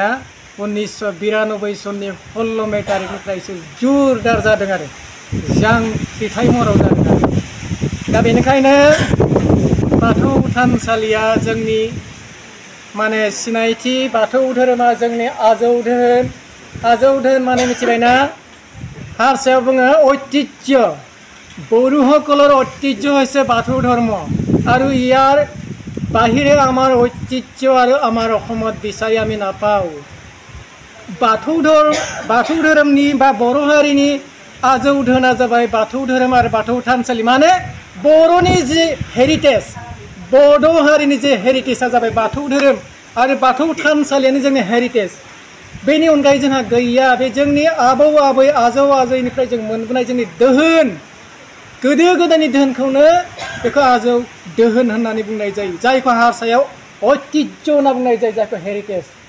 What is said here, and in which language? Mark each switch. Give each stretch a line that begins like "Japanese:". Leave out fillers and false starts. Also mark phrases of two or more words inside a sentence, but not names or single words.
Bodo: 1992 सननि 16 मे तारिखनिफ्रायसो जुरदार जादों आरो जांख्रिथाय महराव जादों आरो दा बेनिखायनो बाथौ थानसालिया जोंनि माने सिनायथि बाथौ धोरोमा जोंनि आजौ धोन माने मिथिबायना हारसायाव बुङो
Assamese: ঐতিহ্য বড়োসকলৰ ঐতিহ্য হৈছে বাথৌ ধৰ্ম আৰু ইয়াৰ বাহিৰে আমাৰ ঐতিহ্য আৰু আমাৰ অসমত বিচাৰি আমি নাপাওঁ
Bodo: बाथौ धोरोमनि बा बर' हारिनि आजौ धोना जाबाय बाथौ धोरोम आरो बाथौ थानसालि माने बर'नि जि हेरिटेज बड' हारिनि जे हेरिटेजआ जाबाय बाथौ धोरोम आरो बाथौ थानसालियानो जोंनि हेरिटेज बेनि अनगायै जोंहा गैया बे जोंनि आबौ आबै आजौ आजैनिफ्राय जों मोनबोनाय जोंनि दोहोन गोदो गोदायनि दोहोनखौनो बेखौ आजौ दोहोन होननानै बुंनाय जायो जायखौ हारसायाव ऐतिह्य होनना बुंनाय जायो जायखौ हेरिटेज